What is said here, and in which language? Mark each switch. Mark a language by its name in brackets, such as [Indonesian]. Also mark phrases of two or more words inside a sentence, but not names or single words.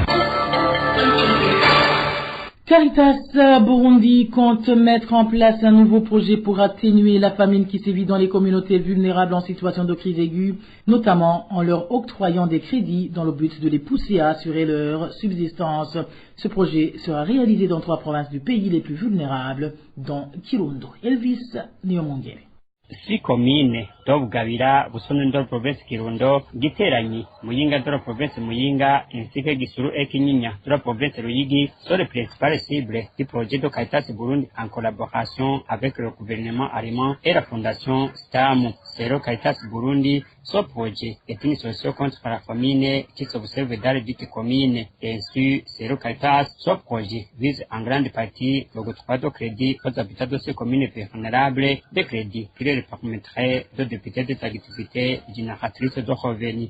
[French] Caritas Burundi compte mettre en place un nouveau projet pour atténuer la famine qui sévit dans les communautés vulnérables en situation de crise aiguë, notamment en leur octroyant des crédits dans le but de les pousser à assurer leur subsistance. Ce projet sera réalisé dans 3 provinces du pays les plus vulnérables, dont Kirundo. Elvis Niomongere. 6 communes do Bugabira Busoni ndo province Kirundo Giteranyi Muyinga ndo province Muyinga Insike Gisuru Ekinyinya ndo province Ruyigi sont les principales cibles du projet de Caritas Burundi en collaboration avec le gouvernement allemand et la fondation STAM. Selon Caritas Burundi, ce projet est une solution contre la famine qui s'observe dans les dites communes. Ainsi, selon Caritas, ce projet vise en grande partie l'octroi de crédit aux habitants de ces communes vulnérables, des crédits qui leur permettraient de débuter des activités génératrices de revenus.